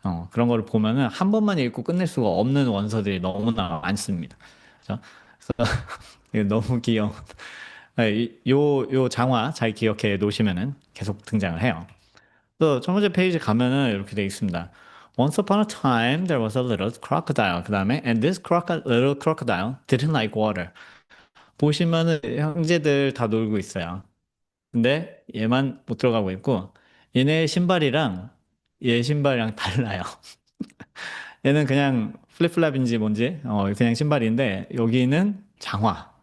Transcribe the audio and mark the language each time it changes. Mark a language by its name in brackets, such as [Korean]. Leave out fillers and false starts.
[Korean] 그런 거를 보면은 한 번만 읽고 끝낼 수가 없는 원서들이 너무나 많습니다. 그래서 이거 너무 귀여운. 요 장화 잘 기억해 놓으시면은 계속 등장을 해요. 또 첫 번째 페이지 가면은 이렇게 돼 있습니다. [English] Once upon a time, there was a little crocodile. [Korean] 그 다음에, [English] and this little crocodile didn't like water. [Korean] 보시면은 형제들 다 놀고 있어요. 근데 얘만 못 들어가고 있고, 얘네 신발이랑 얘 신발이랑 달라요. 얘는 그냥 플립플랍인지 뭔지, 그냥 신발인데, 여기는 장화.